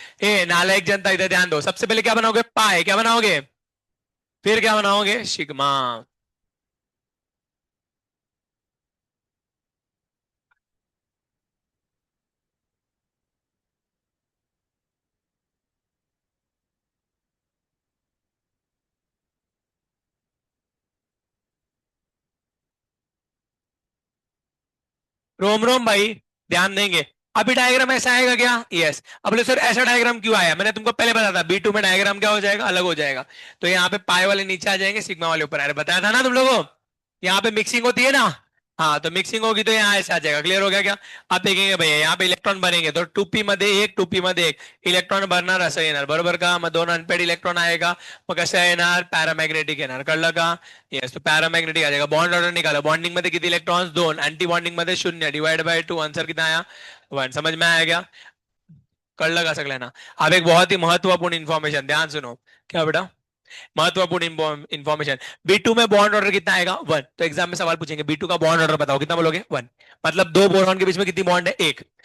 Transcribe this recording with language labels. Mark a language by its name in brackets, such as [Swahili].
[Hindi] ए नालायक जनता इधर ध्यान दो, सबसे पहले क्या बनाओगे, पाए, क्या बनाओगे, फिर क्या बनाओगे, सिग्मा, रोम रोम भाई, ध्यान देंगे। अभी डायग्राम ऐसा आएगा क्या, यस। अब बोले सर ऐसा डायग्राम क्यों आया, मैंने तुमको पहले बताया था बी टू में डायग्राम क्या हो जाएगा, अलग हो जाएगा। तो यहाँ पे पाई वाले नीचे आ जाएंगे, सिग्मा वाले ऊपर आ रहे, बताया था ना तुम लोगों को, यहाँ पे मिक्सिंग होती है ना। हाँ तो मिक्सिंग होगी तो यहाँ ऐसे आ जाएगा, क्लियर हो गया क्या। अब देखेंगे भैया यहाँ पे इलेक्ट्रॉन भरेंगे, [Marathi] तो टू पी मध्ये एक इलेक्ट्रॉन भरणार, असं येणार बरोबर का, मग 2 अनपेड इलेक्ट्रॉन आएगा, मग कसं येणार, पॅरामॅग्नेटिक येणार, कळलं का। [Hindi] येस, तो पॅरामॅग्नेटिक आ जाएगा, बॉन्ड ऑर्डर निकाला, बॉन्डिंग मध्ये किती इलेक्ट्रॉन्स 2, एंटी बॉन्डिंग मध्ये 0, डिवाइड बाय 2, आंसर कितना आया 1, समझ में आया क्या, कर लगा सकते ना। अब एक बहुत ही महत्वपूर्ण इंफॉर्मेशन ध्यान सुनो, क्या बेटा, महत्वपूर्ण इंफॉर्मेशन, बी टू में बॉन्ड ऑर्डर कितना आएगा 1, तो एग्जाम में सवाल पूछेंगे बी टू का बॉन्ड ऑर्डर बताओ, कितना बोलोगे 1, मतलब 2 बोरॉन के बीच में कितनी बॉन्ड है, एक।